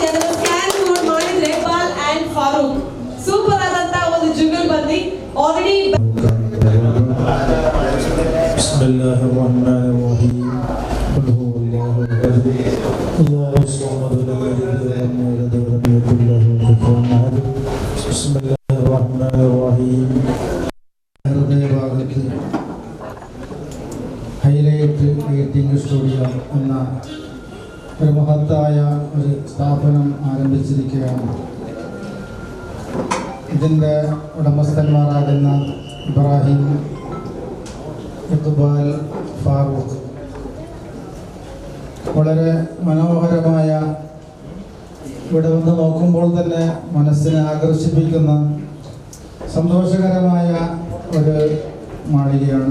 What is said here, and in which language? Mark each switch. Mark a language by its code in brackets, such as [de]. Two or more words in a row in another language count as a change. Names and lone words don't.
[kn] ಅದನ್ನು ಸ್ಕ್ಯಾನ್ ಮಾಡಿದ್ರೆ ಬಾಲ್ ಅಂಡ್ ಫಾರೂಕ್ ಸೂಪರ್ ಆದಂತ ಒಂದು ಜುಗಲ್ ಬಂದಿ ಆಲ್ರೆಡಿ. [ar] بسم الله الرحمن الرحيم قل هو الله أحد الله الصمد لم يلد ولم يولد ولم يكن له كفوا أحد. بسم الله الرحمن الرحيم. [ml] ഹൃദയഭാഗത്ത് ഹൈലൈറ്റ് ലൈറ്റിംഗ് സ്റ്റുഡിയോ എന്ന ഒരു മഹത്തായ ഒരു സ്ഥാപനം ആരംഭിച്ചിരിക്കുകയാണ്. ഇതിൻ്റെ ഉടമസ്ഥന്മാരാകുന്ന ഇബ്രാഹിം, ഇഖ്ബാൽ, ഫാറൂഖ് വളരെ മനോഹരമായ, ഇവിടെ വന്ന് നോക്കുമ്പോൾ തന്നെ മനസ്സിനെ ആകർഷിപ്പിക്കുന്ന സന്തോഷകരമായ ഒരു മാളികയാണ്.